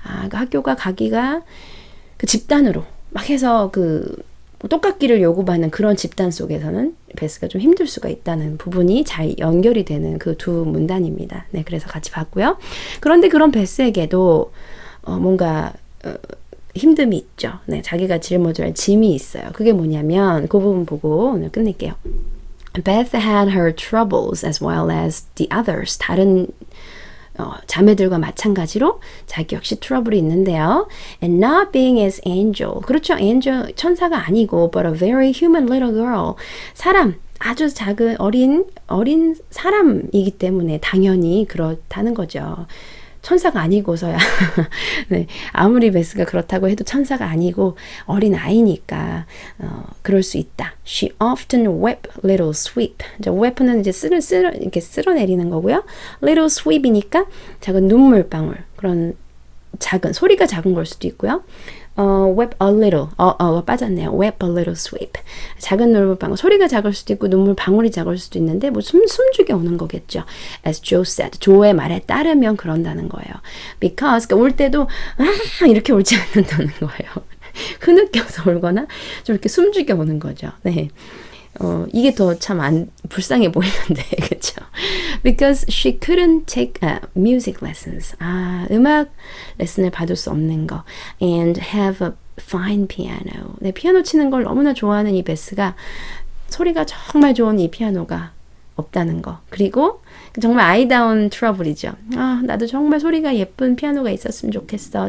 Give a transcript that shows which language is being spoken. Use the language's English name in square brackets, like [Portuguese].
[Korean] 그 학교가 가기가 그 집단으로 막 해서 똑같기를 요구받는 그런 집단 속에서는 베스가 좀 힘들 수가 있다는 부분이 잘 연결이 되는 그 두 문단입니다. 네, 그래서 같이 봤고요. 그런데 그런 베스에게도 뭔가 힘듦이 있죠. 네, 자기가 짊어져야 할 짐이 있어요. 그게 뭐냐면 그 부분 보고 오늘 끝낼게요. [English] Beth had her troubles as well as the others. [Korean] 다른 자매들과 마찬가지로 자기 역시 트러블이 있는데요. [English] And not being as angel. 그렇죠. angel [Korean] 천사가 아니고 [English] but a very human little girl. [Korean] 사람 아주 작은 어린 사람이기 때문에 당연히 그렇다는 거죠. 천사가 아니고서야 네, 아무리 베스가 그렇다고 해도 천사가 아니고 어린 아이니까 그럴 수 있다. [English] She often wept little sweep. [Korean] wep는 이제 이렇게 쓸어내리는 거고요. little sweep이니까 작은 눈물방울 그런 소리가 작은 걸 수도 있고요. [English] wept a little. [Korean] 빠졌네요. [English] wept a little sweep. [Korean] 작은 눈물방울. 소리가 작을 수도 있고 눈물 방울이 작을 수도 있는데 뭐 숨죽여 오는 거겠죠. [English] As Joe said. [Korean] 조의 말에 따르면 그런다는 거예요. Because 그러니까 올 때도 이렇게 올지 않는다는 거예요. 흐느껴서 올거나 좀 이렇게 숨죽여 오는 거죠. 네. 이게 더 참 불쌍해 보이는데, 그쵸? [English] Because she couldn't take music lessons. [Korean] 음악 레슨을 받을 수 없는 거. [English] And have a fine piano. [Korean] 네, 피아노 치는 걸 너무나 좋아하는 이 베스가 소리가 정말 좋은 이 피아노가 없다는 거. 그리고 정말 아이다운 트러블이죠. 나도 정말 소리가 예쁜 피아노가 있었으면 좋겠어.